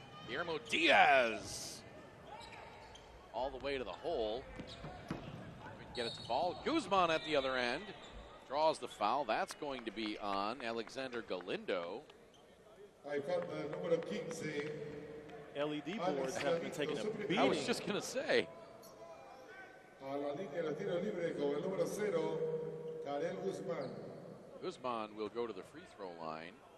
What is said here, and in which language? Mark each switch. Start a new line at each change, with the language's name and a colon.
English: Guillermo Diaz all the way to the hole. We can get it to fall. Guzman at the other end draws the foul. That's going to be on Alexander Galindo.
Spanish: Hay falta del número 15.
English: LED boards have been taking a beating. I was just going to say.
Spanish: A la línea de los tiros libres con el número 0, Karel Guzmán.
English: Guzman will go to the free throw line.